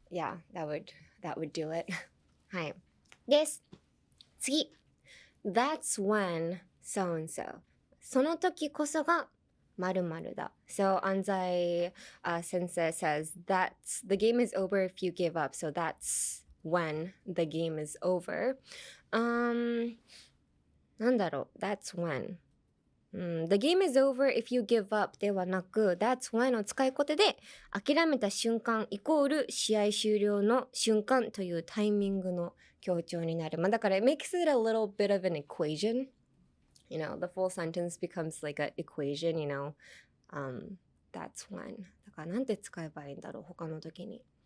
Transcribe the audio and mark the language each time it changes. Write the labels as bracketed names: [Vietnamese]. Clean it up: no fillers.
[English] Yeah, that would do it. [Japanese] はい。です。次。 [English] That's when so and so. [Japanese] その時こそが〇〇だ。 [English] So Anzai sensei says that's the game is over if you give up. So that's when the game is over. [Japanese] なんだろう That's when. [English] The game is over if you give up [Japanese] ではなく That's when を使いこてで諦めた瞬間イコール試合終了の瞬間というタイミングの強調になる。だから [English] it makes it a little bit of an equation. You know, the full sentence becomes like an equation, you know. That's when. [Japanese] だからなんて使えばいいんだろう他の時に。